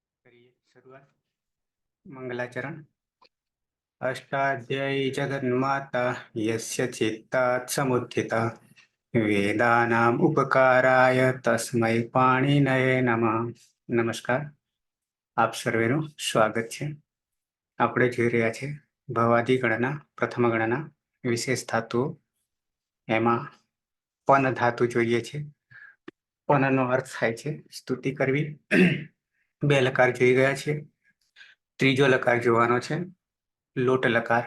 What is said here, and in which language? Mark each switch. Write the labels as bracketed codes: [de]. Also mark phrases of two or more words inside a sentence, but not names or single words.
[hi] करिए शुरुआत। मंगलाचरण। [sa] अष्टाध्यायी जगन्माता यस्य चित्तात् समुत्थिता वेदानाम उपकाराय तस्मै पाणिनये नमः। [gu] नमस्कार, આપ સર્વેનું સ્વાગત છે। આપણે જોઈ રહ્યા છે ભવાદી ગણના પ્રથમ ગણના વિશેષ ધાતુઓ। એમાં પન ધાતુ જોઈએ છે। પનનો અર્થ થાય છે સ્તુતિ કરવી। બે લકાર જોઈ ગયા છે, ત્રીજો લકાર જોવાનો છે લોટ લકાર।